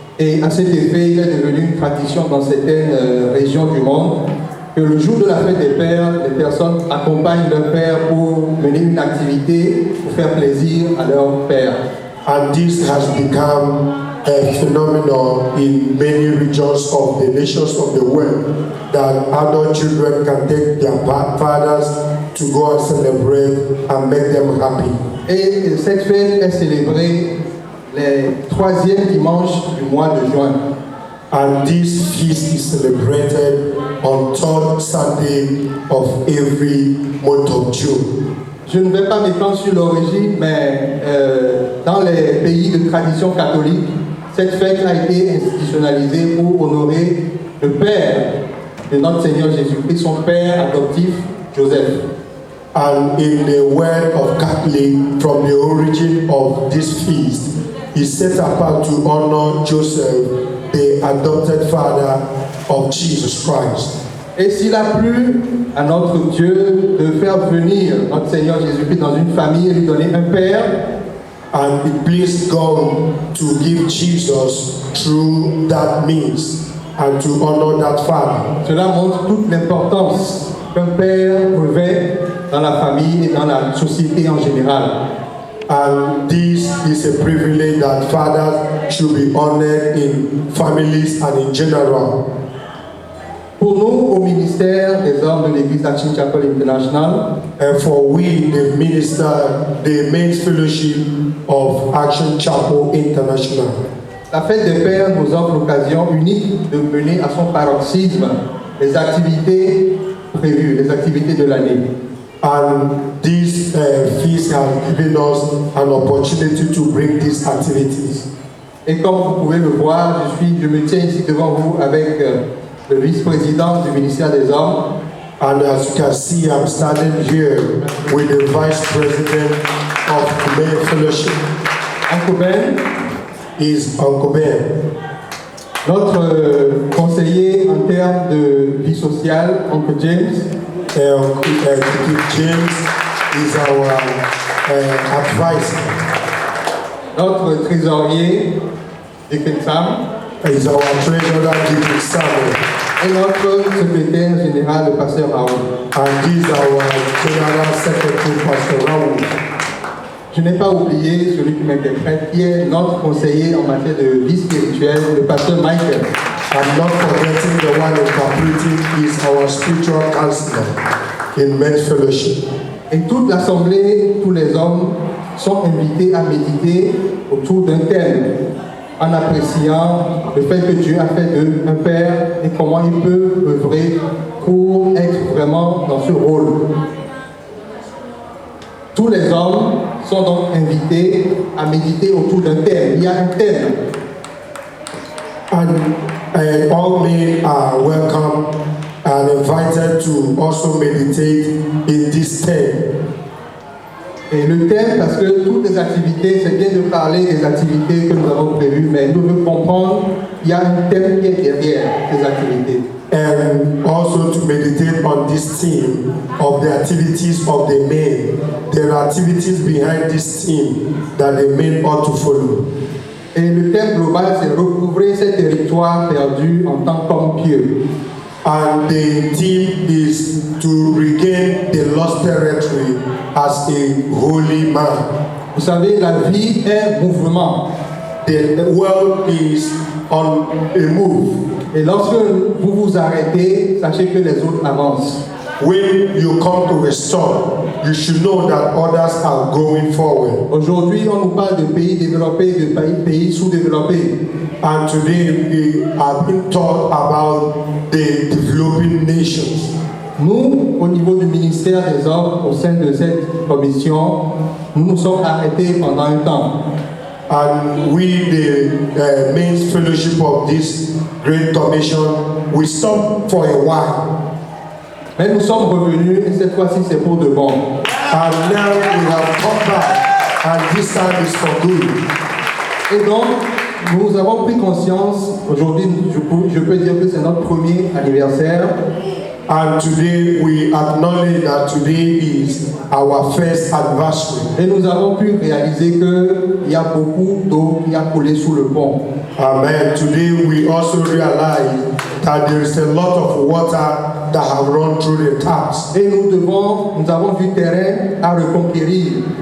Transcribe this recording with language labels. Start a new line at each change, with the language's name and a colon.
French: Et à cet effet, il est devenu une tradition dans certaines régions du monde que le jour de la fête des pères, les personnes accompagnent leur père pour mener une activité, pour faire plaisir à leur père.
English: And this has become a phenomenon in many regions of the nations of the world, that adult children can take their fathers to go and celebrate and make them happy.
French: Et cette fête est célébrée les troisièmes dimanches du mois de juin.
English: And this feast is celebrated on third Sunday of every month of June.
French: Je ne vais pas m'étendre sur l'origine, mais dans les pays de tradition catholique, cette fête a été institutionnalisée pour honorer le père de notre Seigneur Jésus-Christ, son père adoptif, Joseph.
English: And in the word of Catholic, from the origin of this feast, is set apart to honor Joseph, the adopted father of Jesus Christ.
French: Et s'il a plu à notre Dieu de faire venir notre Seigneur Jésus-Christ dans une famille et lui donner un père,
English: and it pleased God to give Jesus through that means and to honor that father.
French: cela montre toute l'importance qu'un père revêt dans la famille et dans la société en général.
English: And this is a privilege that fathers should be honored in families and in general.
French: Pour nous, au ministère des hommes de l'Église Action Chapel International,
English: And for we, the minister, the men's fellowship of Action Chapel International,
French: la fête des pères nous offre l'occasion unique de mener à son paroxysme les activités prévues, les activités de l'année.
English: and this feast has given us an opportunity to bring these activities.
French: Et comme vous pouvez le voir, je me tiens ici devant vous avec le vice-président du ministère des hommes,
English: And as you can see, I'm standing here with the Vice President of the Men Fellowship, Uncle Ben, is Uncle Ben.
French: notre conseiller en termes de vie sociale, Uncle James,
English: Uncle James is our advisor,
French: notre trésorier, Deacon Sam,
English: is our treasurer, Deacon Samuel,
French: et notre secrétaire général, le pasteur Raoul.
English: and he is our General Secretary, Pastor Raoul.
French: Je n'ai pas oublié celui qui m'interprète, qui est notre conseiller en matière de vie spirituelle, le pasteur Michael.
English: I'm not forgetting the one interpreting is our spiritual counselor in Men's Fellowship.
French: Et toute l'assemblée, tous les hommes sont invités à méditer autour d'un thème en appréciant le fait que Dieu a fait d'eux un père et comment il peut œuvrer pour être vraiment dans ce rôle. Tous les hommes sont donc invités à méditer autour d'un thème. Il y a un thème.
English: And all men are welcome and invited to also meditate in this theme.
French: Et le thème, parce que toutes les activités, c'est bien de parler des activités que nous avons prévues, mais nous devons comprendre qu'il y a un thème qui est derrière ces activités.
English: And also to meditate on this theme of the activities of the men. There are activities behind this theme that the men ought to follow.
French: Et le thème global, c'est recouvrer ces territoires perdus en tant qu'hommes pieux.
English: And the theme is to regain the lost territory as a holy man.
French: Vous savez, la vie est mouvement.
English: The world is on a move.
French: Et lorsque vous vous arrêtez, sachez que les autres avancent.
English: When you come to a stop, you should know that others are going forward.
French: Aujourd'hui, on nous parle de pays développés, de pays sous-développés.
English: And today we have been taught about the developing nations.
French: Nous, au niveau du ministère des hommes, au sein de cette commission, nous nous sommes arrêtés pendant un temps.
English: And we, the men's fellowship of this great commission, we stopped for a while.
French: Mais nous sommes revenus et cette fois-ci c'est pour de bon.
English: And now we have come back, and this time is for good.
French: Et donc, nous avons pris conscience, aujourd'hui je peux dire que c'est notre premier anniversaire.
English: And today we acknowledge that today is our first anniversary.
French: Et nous avons pu réaliser qu'il y a beaucoup d'eau qui a coulé sous le pont.
English: Amen. Today we also realize that there is a lot of water that have run through the taps.
French: Et nous avons du terrain à reconquérir.